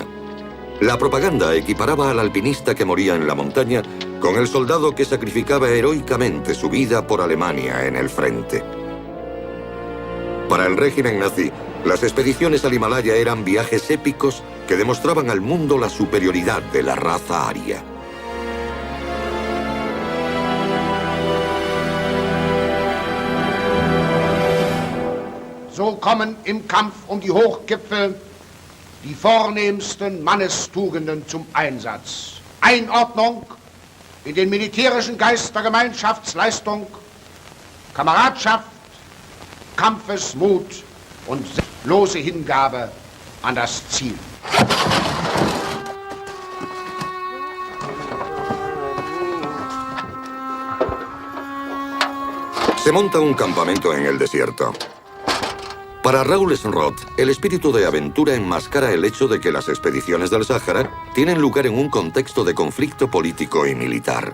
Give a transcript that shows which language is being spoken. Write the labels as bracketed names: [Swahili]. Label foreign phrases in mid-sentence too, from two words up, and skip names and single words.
[Spanish] La propaganda equiparaba al alpinista que moría en la montaña con el soldado que sacrificaba heroicamente su vida por Alemania en el frente. Para el régimen nazi, las expediciones al Himalaya eran viajes épicos que demostraban al mundo la superioridad de la raza aria. [German] So kommen im Kampf die Hochgipfel die vornehmsten Mannestugenden zum Einsatz. Einordnung in den militärischen Geist der Gemeinschaftsleistung, Kameradschaft, Kampfesmut und selbstlose Hingabe an das Ziel. [Spanish] Se monta un campamento en el desierto. Para Raoul Senroth, el espíritu de aventura enmascara el hecho de que las expediciones del Sáhara tienen lugar en un contexto de conflicto político y militar.